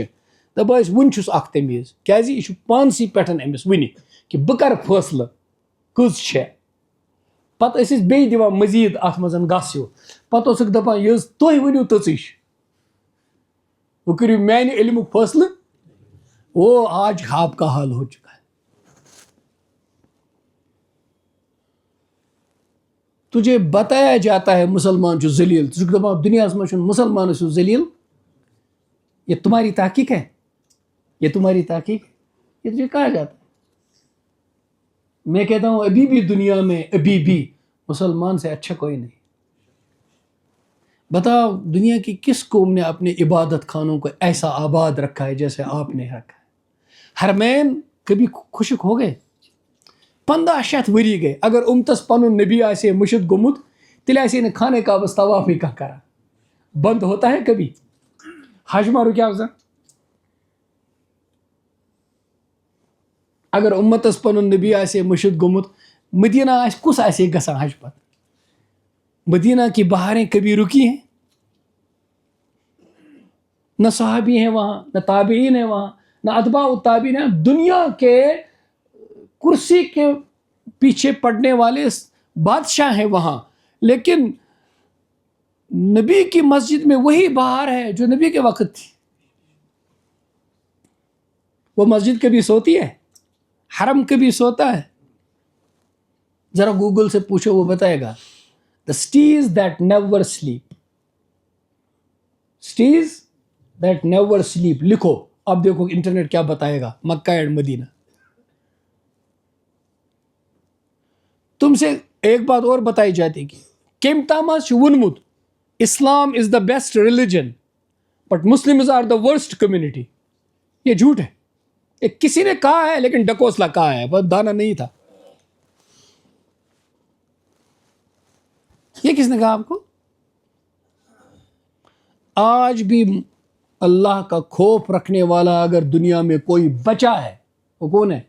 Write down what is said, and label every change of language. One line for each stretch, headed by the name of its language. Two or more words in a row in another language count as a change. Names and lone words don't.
Kashmiri: دپان ٲسۍ وُنہِ چھُس اکھ تمیٖز، کیازِ یہِ چھُ پانسٕے پٮ۪ٹھ أمِس وُنہِ کہِ بہٕ کرٕ فٲصلہٕ کٔژ چھےٚ. پتہٕ ٲسۍ أسۍ بیٚیہِ دِوان مٔزیٖد اتھ منٛز گس ہیوٗ. پتہٕ اوسُکھ دپان یٔژ تُہۍ ؤنِو تٔژٕے چھِ، وۄنۍ کٔرِو میانہِ علمُک فٲصلہٕ.
Urdu: او آج آپ کا حال ہو چکا ہے. تجھے بتایا جاتا ہے
Kashmiri: مسلمان چھُ ذلیل، ژٕ چھُکھ دپان دُنیاہس منٛز چھُنہٕ مسلمان چھُ ذلیل.
Urdu: یہ تمہاری تحقیق ہے، یہ تمہاری تحقیق، یہ تجھے کہا جاتا ہے. میں کہتا ہوں ابھی بھی دنیا میں ابھی بھی مسلمان سے اچھا کوئی نہیں. بتاؤ دنیا کی کس قوم نے اپنے عبادت خانوں کو ایسا آباد رکھا ہے جیسے آپ نے رکھا ہے. حرمین کبھی خشک ہو گئے؟ 1500 ؤری گئے.
Kashmiri: اگر امتس پنن نبی آسے مشد گومت تیل آسے نہ خانہ کعبس طواف ہی کرا.
Urdu: بند ہوتا ہے کبھی؟
Kashmiri: حج ما رکیا زن؟ اگر امتس پنن نبی آسے مشد گومت، مدینہ کس آسے گسان حج پت؟
Urdu: مدینہ کی بہاریں کبھی رکی ہیں؟ نہ صحابی ہیں وہاں، نہ تابعین ہیں وہاں، نہ اتباع التابعین ہیں. دنیا کے کرسی کے پیچھے پڑنے والے بادشاہ ہیں وہاں، لیکن نبی کی مسجد میں وہی بہار ہے جو نبی کے وقت تھی. وہ مسجد کبھی سوتی ہے؟ حرم کبھی سوتا ہے؟ ذرا گوگل سے پوچھو، وہ بتائے گا.
English: The cities that never sleep. cities that never sleep.
Urdu: لکھو، اب دیکھو انٹرنیٹ کیا بتائے گا.
English: Mecca and Medina.
Urdu: تم سے ایک بات اور بتائی جاتی کہ
Kashmiri: کم تام ونمت
English: Islam is the best religion but Muslims are the worst community.
Urdu: یہ جھوٹ ہے. یہ کسی نے کہا ہے لیکن ڈکوسلا کہا ہے, بس دانا نہیں تھا. یہ کس نے کہا آپ کو؟ آج بھی اللہ کا خوف رکھنے والا اگر دنیا میں کوئی بچا ہے وہ کون ہے؟